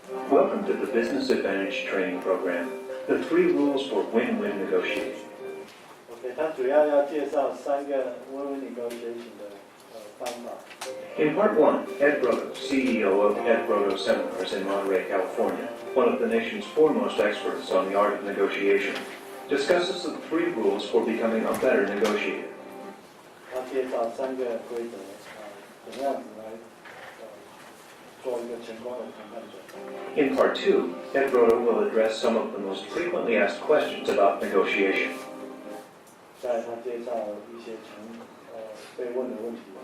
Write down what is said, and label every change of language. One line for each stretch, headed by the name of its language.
English: Welcome to the Business Advantage Training Program, the 3 rules for win-win negotiating.
Chinese: OK， 它主要要介绍3个 win-win negotiation 的方法。
English: In Part 1, Ed Brodo, CEO of Ed Brodo Seminars in Monterey, California, one of the nation's foremost experts on the art of negotiation, discusses the 3 rules for becoming a better negotiator.
Chinese: 他介绍3个规则怎么样子来做一个成功的谈判者。
English: In Part 2, Ed Brodo will address some of the most frequently asked questions about negotiation.
Chinese: 在他介绍一些被问的问题。